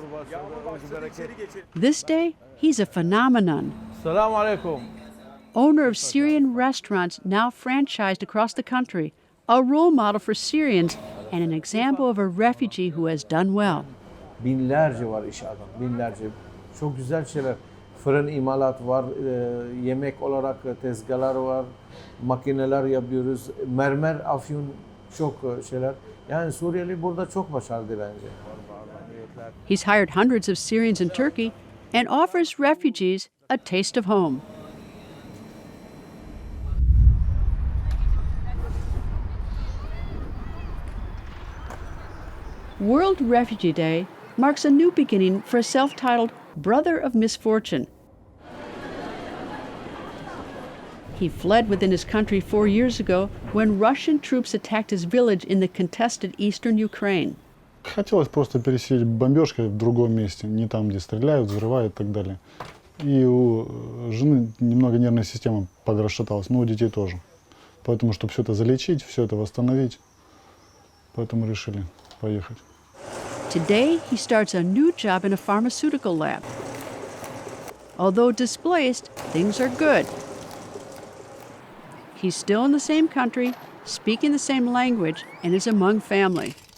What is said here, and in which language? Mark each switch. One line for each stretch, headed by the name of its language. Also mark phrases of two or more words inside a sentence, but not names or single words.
English: This day, he's a phenomenon.
Turkish: Selamun Aleyküm.
English: Owner of Syrian restaurants now franchised across the country, a role model for Syrians and an example of a refugee who has done well.
Turkish: Binlerce var iş adam, binlerce. Çok güzel şeyler. Fırın imalat var, yemek olarak tezgahlar var, makineler yapıyoruz, mermer, afyun çok şeyler. Yani Suriyeli burada çok başarılı bence.
English: He's hired hundreds of Syrians in Turkey and offers refugees a taste of home. World Refugee Day marks a new beginning for a self-titled Brother of Misfortune. He fled within his country 4 years ago when Russian troops attacked his village in the contested eastern Ukraine.
Russian: Хотелось просто пересидеть бомбежкой в другом месте, не там, где стреляют, взрывают и так далее. И у жены немного нервная система подрасшаталась, но у детей тоже. Поэтому, чтобы все это залечить, все это восстановить, поэтому решили поехать.
English: Today, he starts a new job in a pharmaceutical lab. Although displaced, things are good. He's still in the same country, speaking the same language, and is among family.